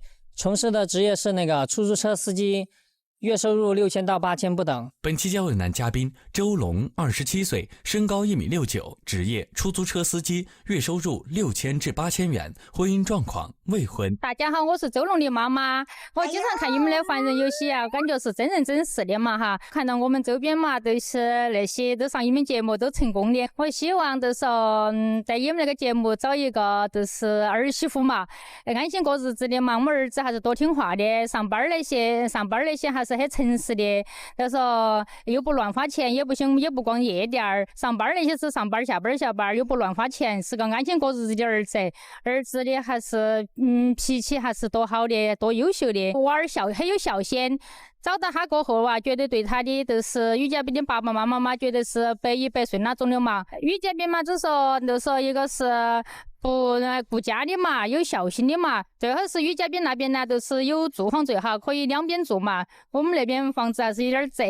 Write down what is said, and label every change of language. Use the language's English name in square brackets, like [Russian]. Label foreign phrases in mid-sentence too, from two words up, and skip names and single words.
[Chinese] 從事的職業是出租車司機，月收入6000到8000不等。本期交友男嘉賓周龍，27歲，身高1.69米，職業出租車司機，月收入6000至8000元，婚姻狀況未婚。大家好，我是周龍的媽媽。我經常看你們的凡人遊戲啊，感覺是真人真事的嘛哈。看到我們周邊嘛，都是那些都上你們節目都成功的。我希望就是在你們那個節目找一個就是兒媳婦嘛，安心過日子的媽媽兒子還是多聽話的，上班那些還是很誠實的，就是說又不亂花錢，也不行，也不光夜店兒，上班那些是上班下班又不亂花錢，是個安心過日子的兒子。兒子的還是脾氣還是多好的，多優秀的，娃兒很有孝心。找到他過後啊，覺得對他的就是女嘉賓的爸爸媽媽嘛，覺得是100/100順那種的嘛。女嘉賓嘛，就說一個是顧家的嘛，有孝心的嘛。最好是女嘉賓那邊呢，都是有住房最好，可以2邊住嘛。我們那邊房子還是有點窄。